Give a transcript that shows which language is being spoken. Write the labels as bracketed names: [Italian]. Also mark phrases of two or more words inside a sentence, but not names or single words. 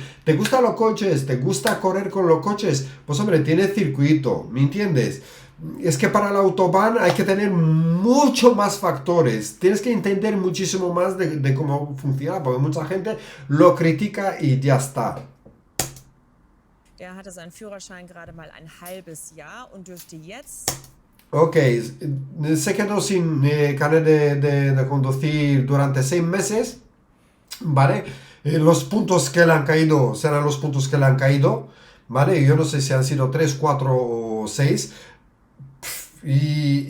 [Spanish] ¿Te gustan los coches? ¿Te gusta correr con los coches? Pues hombre, tiene circuito, ¿me entiendes? Es que para la autobahn hay que tener mucho más factores. Tienes que entender muchísimo más de cómo funciona, porque mucha gente lo critica y ya está. [German] Der hatte seinen Führerschein gerade mal ein halbes Jahr und dürfte jetzt... [Spanish] Ok, se quedó sin carnet de conducir durante 6 meses, ¿vale? Los puntos que le han caído serán los puntos que le han caído, ¿vale? Yo no sé si han sido 3, 4 o 6.